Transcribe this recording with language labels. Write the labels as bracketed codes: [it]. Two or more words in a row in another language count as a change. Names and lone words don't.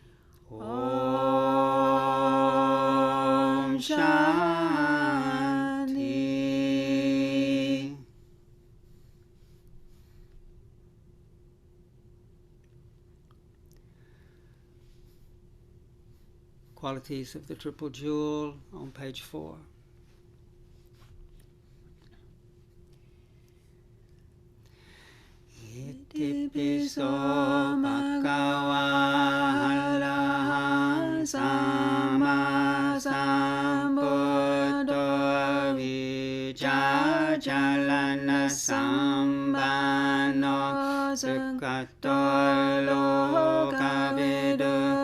[sa] Om Shanti. [en] Qualities of the Triple Jewel on page 4. [pi] Itipiso bhagava arahant samma sambuddho vijjajalana sambano sukhato lokavidu